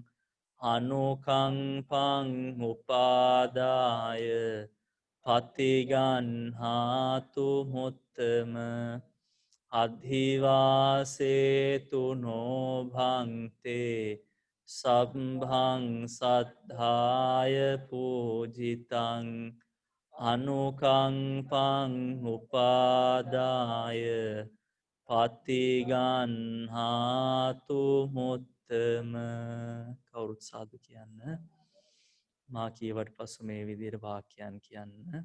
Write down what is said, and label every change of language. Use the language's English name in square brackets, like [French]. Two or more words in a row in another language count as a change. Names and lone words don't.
[Pali] අනුකම්පං උපාදාය පතිගන්හාතු මුත්තම අධිවාසේතු නොභන්තේ සබ්භං සද්ධාය පූජිතං අනුකම්පං උපාදාය පතිගන්හාතු මුත්තම [Sinhala] කවුරුත් සාදු කියන්න මා කියවට පසු මේ විදිහට වාක්‍යයන් කියන්න